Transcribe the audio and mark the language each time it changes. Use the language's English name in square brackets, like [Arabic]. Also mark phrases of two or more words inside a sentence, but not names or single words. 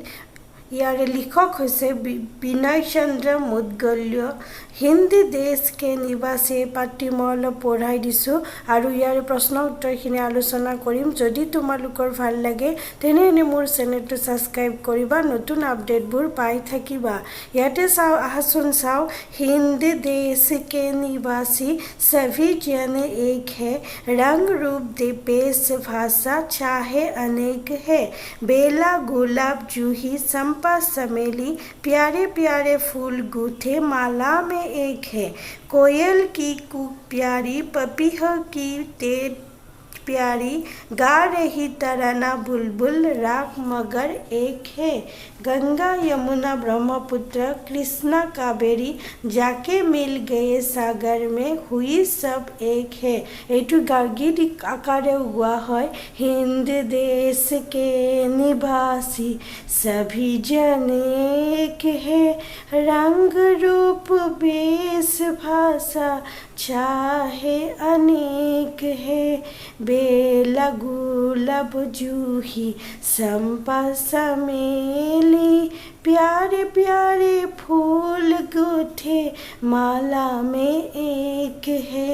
[Assamese] ইয়াৰে লিখক হৈছে বিনয় চন্দ্ৰ মুদগল্য। হিন্দ দেশ কে নিবাসী এই পাঠটি মই অলপ পঢ়াই দিছোঁ আৰু ইয়াৰ প্ৰশ্ন উত্তৰখিনি আলোচনা কৰিম। যদি তোমালোকৰ ভাল লাগে তেনে মোৰ চেনেলটো ছাবস্ক্ৰাইব কৰিবা, নতুন আপডেটবোৰ পাই থাকিবা। ইয়াতে আহাচোন চাওঁ। [Hindi] हिंद देश के निवासी सभी जन एक है, रंग रूप देश भाषा चाहे अनेक है। बेला गुलाब जूही संपा समेली, प्यारे प्यारे फूल गूथे माला में एक है। कोयल की कूक प्यारी, पपीहा की तेज प्यारी, गा रही तराना बुलबुल राग मगर एक है। गंगा यमुना ब्रह्मपुत्र कृष्णा कावेरी, जाके मिल गए सागर में हुई सब एक है। [Assamese] এইটো গীত আকাৰে গোৱা হয়। [Hindi] हिंद देश के निवासी सभी जन एक है, रंग रूप वेश भाषा चाहे अनेक है। बेला गुलाब जूही संपा समेली, प्यारे प्यारे फूल गूथे माला में एक है।